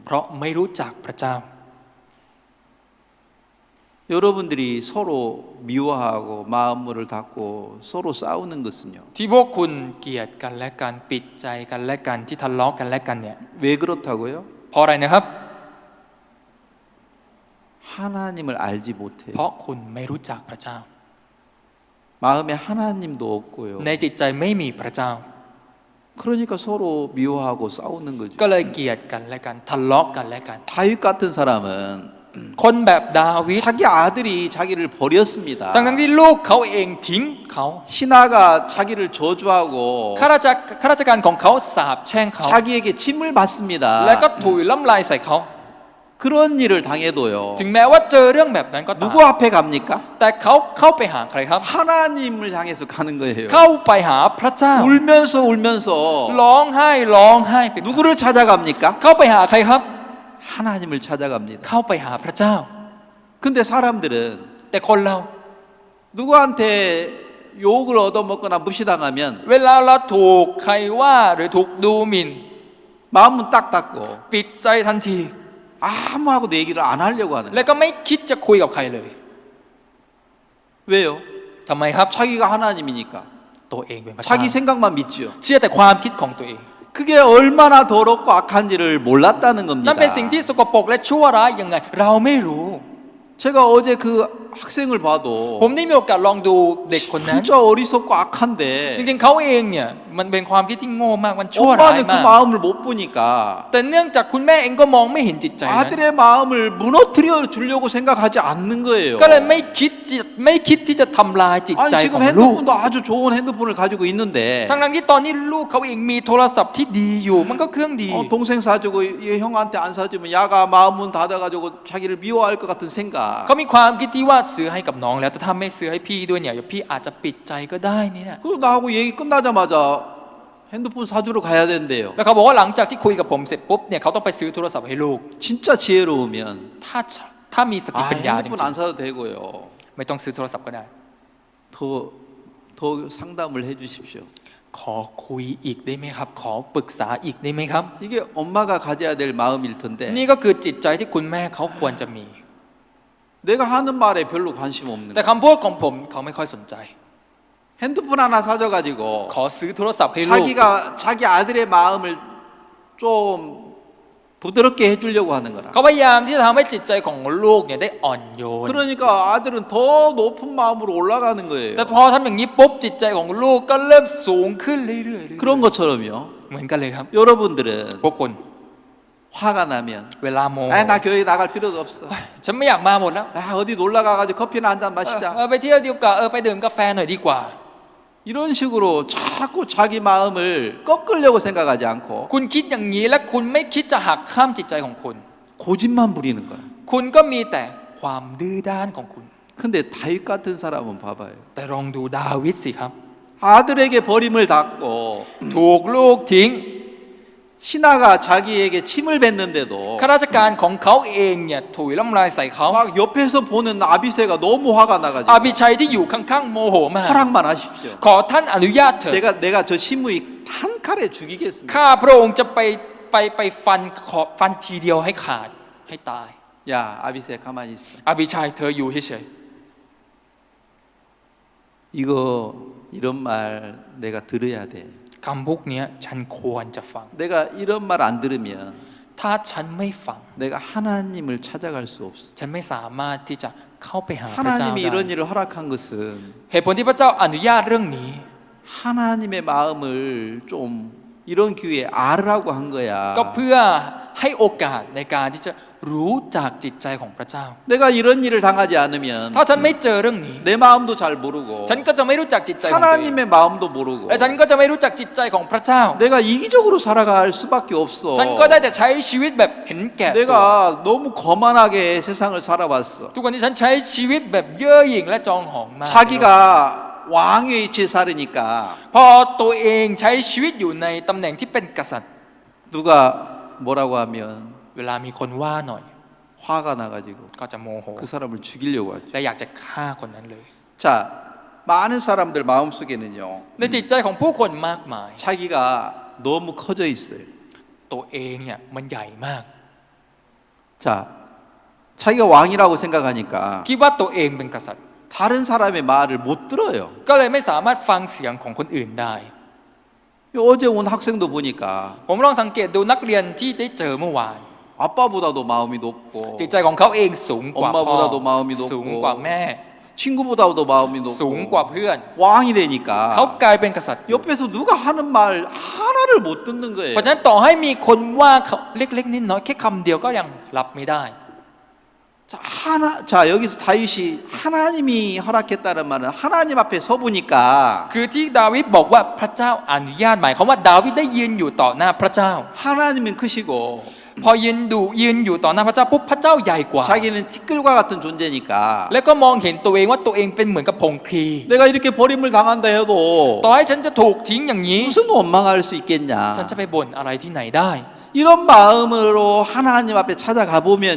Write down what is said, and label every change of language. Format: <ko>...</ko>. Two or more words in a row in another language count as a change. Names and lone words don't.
<th>เพราะไม่รู้จักพระเจ้า</th> <ko>여러분들이 서로 미워하고 마음을 닫고 서로 싸우는 것은요.</ko> <th>ที่พวกคุณเกลียดกันและกันปิดใจกันและกันที่ทะเลาะกันและกันเนี่ย</th> <ko>왜 그렇다고요?</ko> <th>เพราะอะไรนะครับ</th> <ko>하나님을 알지 못해요.</ko> <th>เพราะคุณไม่รู้จักพระเจ้า</th> <ko>마음에 하나님도 없고요.</ko> <th>ในจิตใจไม่มีพระเจ้า</th> <ko>그러니까 서로 미워하고 싸우는 거죠.</ko> <th>ก็เลยเกลียดกันและกันทะเลาะกันและกัน</th> <ko>다윗 같은 사람은</ko> <th>คนแบบดาวิด</th> <ko>자기 아들이 자기를 버렸습니다.</ko> <th>ทั้งที่ลูกเขาเองทิ้งเขา</th> <ko>신하가 자기를 저주하고</ko> <th>ข้าราชการของเขาสาปแช่งเขา</th> <ko>자기에게 침을 받습니다.</ko> <th>และก็ถุยน้ำลายใส่เขา</th> <ko>그런 일을 당해도요.</ko> <th>ถึงแม้ว่าเจอเรื่องแบบนั้นก็ตาม</th> <ko>누구 앞에 갑니까?</ko> <th>แต่เขาเข้าไปหาใครครับ</th> <ko>하나님을 향해서 가는 거예요.</ko> <th>เข้าไปหาพระเจ้า</th> <ko>울면서</ko> <th>ร้องไห้ไป</th> <ko>누구를 찾아갑니까?</ko> <th>เข้าไปหาใครครับ</th> <ko>하나님을 찾아갑니다.</ko> <th>เข้าไปหาพระเจ้า</th> <ko>근데 사람들은</ko> <th>แต่คนเรา</th> <ko>누구한테 욕을 얻어먹거나 무시당하면</ko> <th>เวลาเราถูกใครว่าหรือถูกดูหมิ่น</th> <ko>마음은 딱 닫고</ko> <th>ปิดใจทันที</th> <ko>아무하고도 얘기를 안 하려고 하는</ko> <th>แล้วก็ไม่คิดจะคุยกับใครเลย</th> <ko>왜요?</ko> <th>ทำไมครับ</th> <ko>자기가 하나님이니까</ko> <th>ตัวเองเป็นพระเจ้า</th> <ko>자기 생각만 믿지요.</ko> <th>เชื่อแต่ความคิดของตัวเอง</th> <ko>그게 얼마나 더럽고 악한지를 몰랐다는</ko> <th>นั่น</th> <ko>겁니다.</ko> <th>เป็นสิ่งที่สกปรกและชั่วร้ายยังไง เราไม่รู้</th> <ko>제가 어제 그 학생을 봐도</ko> <th>ผมได้มีโอกาสลองดูเด็กคนนั้น</th> <ko>진짜 어리석고 악한데</ko> <th>จริงๆเขาเองเนี่ยมันเป็นความคิดที่โง่มากมันชั่วร้าย</th> <ko>엄마는 그</ko> <th>มาก</th> <ko>마음을 못 보니까</ko> <th>แต่เนื่องจากคุณแม่เองก็มองไม่เห็นจิตใจนั้น</th> <ko>아들의 마음을 무너뜨려 주려고 생각하지 않는 거예요.</ko> <th>ก็เลยไม่คิดที่จะทำลายจิต</th> <ko>아니</ko> <th>ใจข</th> <ko>지금</ko> <th>องลูก</th> <ko>핸드폰도 아주 좋은 핸드폰을 가지고 있는데</ko> <th>ทั้งที่ตอนนี้ลูกเขาเองมีโทรศัพท์ที่ดีอยู่มันก็เครื่องดี</th> <ko>동생 사주고 얘 형한테 안 사주면 야가 마음문 닫아가지고 자기를 미워할 것 같은 생각.</ko> <th>เขามีความคิดที่ว่าซื้อให้กับน้องแล้วแต่ถ้าไม่ซื้อให้พี่ด้วยเนี่ยเดี๋ยวพี่อาจจะปิดใจก็ได้นี่นะ</th> <ko>그리고 나하고 얘기 끝나자마자 핸드폰 사주러 가야 된대요.</ko> <th>แล้วเขาบอกว่าหลังจากที่คุยกับผมเสร็จปุ๊บเนี่ยเขาต้องไปซื้อโทรศัพท์ให้ลูก</th> <ko>진짜 지혜로우면</ko> <th>ถ้ามีสติปัญญาจริง</th> <ko>핸드폰 안 사도 되고요.</ko> <th>ๆไม่ต้องซื้อโทรศัพท์ก็ได้</th> <ko>더 상담을 해주십시오.</ko> <th>ขอคุยอีกได้ไหมครับ ขอปรึกษาอีกได้ไหมครับ</th> <ko>이게 엄마가 가져야 될 마음일 텐데</ko> <th>นี่ก็คือจิตใจที่คุณแม่เขาควรจะมี</th> <ko>내가 하는 말에 별로 관심 없는</ko> <th>แต่</th> <ko>거야.</ko> <th>คำพูดของผมเขาไม่ค่อยสนใจ</th> <ko>핸드폰 하나 사줘가지고</ko> <th>ขอซื้อโทรศัพท์ให้ลูก</th> <ko>자기가 자기 아들의 마음을 좀 부드럽게 해주려고 하는 거라.</ko> <th>เขาพยายามที่จะทำให้จิตใจของลูกเนี่ยได้อ่อนโยน</th> <ko>그러니까 아들은 더 높은 마음으로 올라가는 거예요.</ko> <th>แต่พอทำอย่างนี้ปุ๊บจิตใจของลูกก็เริ่มสูงขึ้นเรื่อยๆ</th> <ko>그런 것처럼요.</ko> <th>เหมือนกันเลยครับ</th> <ko>여러분들은</ko> <th>พวกคน</th> <ko>화가 나면</ko> <th>เวลาโมโห</th> <ko>나 교회 나갈 필요도 없어.</ko> <th>ฉันไม่อยากมาหมดแล้ว</th> <ko>어디 놀러 가가지고 커피나 한 잔 마시자.</ko> <th>ไปเที่ยวดีกว่าไปดื่มกาแฟหน่อยดีกว่า</th> <ko>이런 식으로 자꾸 자기 마음을 꺾으려고 생각하지 않고</ko> <th>คุณคิดอย่างนี้และคุณไม่คิดจะหักข้ามจิตใจของคุณ</th> <ko>고집만 부리는 거야.</ko> <th>คุณก็มีแต่ความดื้อด้านของคุณ</th> <ko>근데 다윗 같은 사람은 봐봐요.</ko> <th>แต่ลองดูดาวิดสิครับ</th> <ko>아들에게 버림을 당고</ko> <th>ถูกลูกทิ้ง</th> <ko>신하가 자기에게 침을 뱉는데도</ko> <th>ข้าราชการของเขาเองเนี่ยถุยน้ำลายใส่เขา</th> <ko>막 옆에서 보는 아비새가 너무 화가</ko> <th>อา</th> <ko>나가지고</ko> <th>บิชัยที่อยู่ข้างๆโมโหมาก</th> <ko>허락만 하십시오.</ko> <th>ขอท่านอนุญาตเถิด</th> <ko>내가 저 신무이 한 칼에 죽이겠습니다.</ko> <th>ข้าพระองค์จะไปฟันทีเดียวให้ขาดให้ตาย</th> <ko>야 아비새 가만히 있어.</ko> <th>อาบิชัยเธออยู่เฉย</th> <ko>이거 이런 말 내가 들어야 돼.</ko> <th>ๆคำพวกเนี้ยฉันควรจะฟัง</th> <ko>내가 이런 말 안 들으면</ko> <th>ถ้าฉันไม่ฟัง</th> <ko>내가 하나님을 찾아갈 수 없어.</ko> <th>ฉันไม่สามารถที่จะเข้าไปหาพระเจ้า</th> <ko>하나님이</ko> <th>ได้</th> <ko>이런 일을 허락한 것은</ko> <th>เหตุผลที่พระเจ้าอนุญาตเรื่องนี้</th> <ko>하나님의 마음을 좀 이런 기회에 알으라고 한 거야.</ko> <th>ก็เพื่อให้โอกาสในการที่จะรู้จากจิตใจของพระเจ้า</th> <ko>내가 이런 일을 당하지 않으면</ko> <th>ถ้าฉันไม่เจอเรื่องนี้</th> <ko>내 마음도 잘 모르고</ko> <th>ฉันก็จะไม่รู้จักจิตใจของตัวเอง</th> <ko>하나님의 마음도 모르고</ko> <th>และฉันก็จะไม่รู้จักจิตใจของพระเจ้า</th> <ko>내가 이기적으로 살아갈 수밖에 없어.</ko> <th>ฉันก็ได้แต่ใช้ชีวิตแบบเห็นแก่ตัว</th> <ko>내가 너무 거만하게 세상을 살아왔어.</ko> <th>ทุกวันนี้ฉันใช้ชีวิตแบบเย่อหยิ่งและจองหองมาก</th> <ko>자기가 왕의 위치에 살으니까</ko> <th>พอตัวเองใช้ชีวิตอยู่ในตำแหน่งที่เป็นกษัตริย์</th> <ko>누가 뭐라고 하면</ko> <th>เวลามีคนว่าหน่อย</th> <ko>화가 나가지고</ko> <th>ก็จะโมโห</th> <ko>그 사람을 죽이려고 하죠.</ko> <th>และอยากจะฆ่าคนนั้นเลย</th> <ko>자, 많은 사람들 마음속에는요.</ko> <th>ในจิตใจของผู้คนมากมาย</th> <ko>자기가 너무 커져 있어요.</ko> <th>ตัวเองเนี่ยมันใหญ่มาก</th> <ko>자, 자기가 왕이라고 생각하니까</ko> <th>คิดว่าตัวเองเป็นกษัตริย์</th> <ko>다른 사람의 말을 못 들어요.</ko> <th>ก็เลยไม่สามารถฟังเสียงของคนอื่นได้</th> <ko>어제 온 학생도 보니까</ko> <th>ผมลองสังเกตดูนักเรียนที่ได้เจอเมื่อวาน</th> <ko>아빠보다도 마음이 높고</ko> <th>จิตใจของเขาเองสูงกว่าพ่อ</th> <ko>엄마보다도 마음이 높고</ko> <th>สูงกว่าแม่</th> <ko>친구보다도 마음이</ko> <th>สูงกว่า</th> <ko>높고</ko> <th>เพื่อน</th> <ko>왕이 되니까</ko> <th>เขากลายเป็นกษัตริย์</th> <ko>옆에서 누가 하는 말 하나를 못 듣는 거예요.</ko> <th>เพราะฉะนั้นต่อให้มีคนว่าเขาเล็กๆนิดน้อยแค่คำเดียวก็ยังรับไม่ได้</th> <ko>자, 여기서 다윗이 하나님이 허락했다는 말은 하나님 앞에 서 보니까</ko> <th>คือที่ดาวิดบอกว่าพระเจ้าอนุญาตหมายความว่าดาวิดได้ยืนอยู่ต่อหน้าพระเจ้า</th> <ko>하나님은 크시고</ko> <th>พอยืนอยู่ต่อหน้าพระเจ้าปุ๊บพระเจ้าใหญ่กว่า</th> <ko>자기는 티끌과 같은 존재니까</ko> <th>แล้วก็มองเห็นตัวเองว่าตัวเองเป็นเหมือนกับพงคลี</th> <ko>내가 이렇게 버림을 당한다 해도</ko> <th>ต่อให้ฉันจะถูกทิ้งอย่างนี้</th> <ko>무슨 원망할 수 있겠냐.</ko> <th>ฉันจะไปบ่นอะไรที่ไหนได้</th> <ko>이런 마음으로 하나님 앞에 찾아가 보면요.</ko>